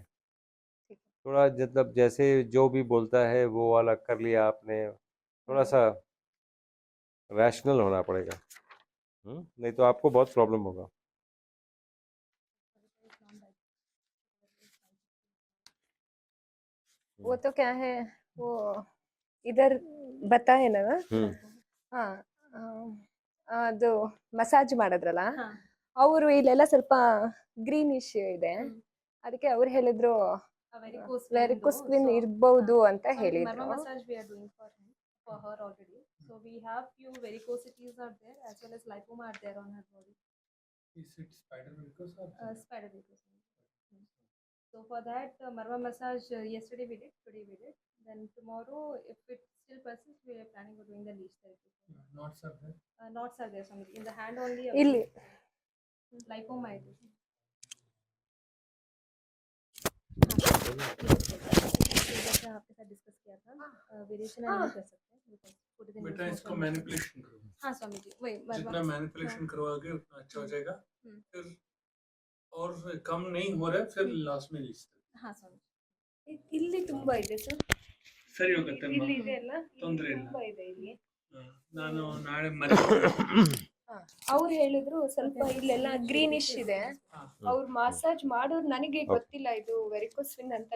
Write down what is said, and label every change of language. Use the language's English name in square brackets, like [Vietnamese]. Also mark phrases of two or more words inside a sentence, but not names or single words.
[Hindi] थोड़ा मतलब जैसे जो भी बोलता है वो वाला कर लिया आपने, थोड़ा सा रैशनल होना पड़ेगा, नहीं तो आपको बहुत प्रॉब्लम होगा। वो तो क्या है, वो इधर बताए ना, [Kannada] ಅದು ಮಸಾಜ್ ಮಾಡಿದ್ರಲ್ಲ, ಅವರು ಇಲ್ಲೆಲ್ಲ ಸ್ವಲ್ಪ ಗ್ರೀನಿಶ್ ಇದೆ, ಅದಕ್ಕೆ ಅವ್ರು ಹೇಳಿದ್ರು [English] varicose vein [Kannada] ಇರಬಹುದು ಅಂತ ಹೇಳಿದ್ರು. [English] for her already. So we have few varicosities are there as well as lipoma are there on her body. Is it spider varicose or spider varicose? So for that marwa massage yesterday we did, today we did. Then tomorrow if it still persists we are planning on doing the leech therapy. knots are there? Knots are there, Swami. In the hand only. [Kannada] ಇಲ್ಲಿ [English] lipoma it is. [Hindi] आपके साथ डिस्कस किया था, वेरिएशन नहीं कर सकते बेटा, इसको मैनिपुलेशन करो। हाँ स्वामी जी, वही जितना मैनिपुलेशन करवाओगे उतना अच्छा हो जाएगा। फिर और कम नहीं हो रहा है फिर लास्ट में लीस्ट। हाँ स्वामी, [Kannada] ಇಲ್ಲಿ ತುಂಬಾ ಇದೆ ಸರ್, ಸರಿ ಹೋಗುತ್ತೆ, ಇಲ್ಲಿ ಇದೆ ಅಲ್ಲ, ತೊಂದರೆ ಇಲ್ಲ, ತುಂಬಾ ಇದೆ ಇಲ್ಲಿ. ನಾನು ನಾಳೆ ಅವ್ರು ಹೇಳಿದ್ರು ಸ್ವಲ್ಪ ಇಲ್ಲೆಲ್ಲ ಗ್ರೀನಿಶ್ ಇದೆ, ಅವ್ರು ಮಸಾಜ್ ಮಾಡೋದು ನನಗೆ ಗೊತ್ತಿಲ್ಲ ಇದು [English] varicose vein [Kannada] ಅಂತ.